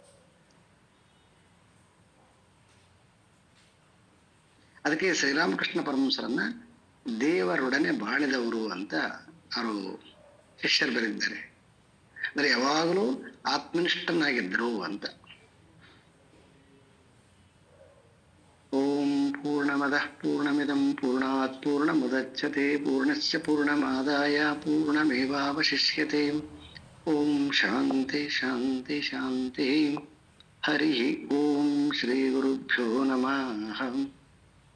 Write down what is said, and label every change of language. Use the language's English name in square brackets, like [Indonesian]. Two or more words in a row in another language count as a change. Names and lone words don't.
[Kannada] ಅದಕ್ಕೆ ಶ್ರೀರಾಮಕೃಷ್ಣ ಪರಮಹಂಸರನ್ನ ದೇವರೊಡನೆ ಬಾಳಿದವರು ಅಂತ ಅವರು ಶಿಷ್ಯರು ಬರೆದಿದ್ದಾರೆ. ಅಂದ್ರೆ ಯಾವಾಗಲೂ ಆತ್ಮನಿಷ್ಠನಾಗಿದ್ರು ಅಂತ. [Sanskrit] ಓಂ ಪೂರ್ಣಮದಃ ಪೂರ್ಣಮಿದಂ ಪೂರ್ಣಾತ್ ಪೂರ್ಣಮುದಚ್ಯತೆ ಪೂರ್ಣಸ್ಯ ಪೂರ್ಣಮಾದಾಯ ಪೂರ್ಣಮೇವಾವಶಿಷ್ಯತೆ. ಓಂ ಶಾಂತಿ ಶಾಂತಿ ಶಾಂತಿ. ಹರಿ ಓಂ ಶ್ರೀ ಗುರುಭ್ಯೋ ನಮಃ.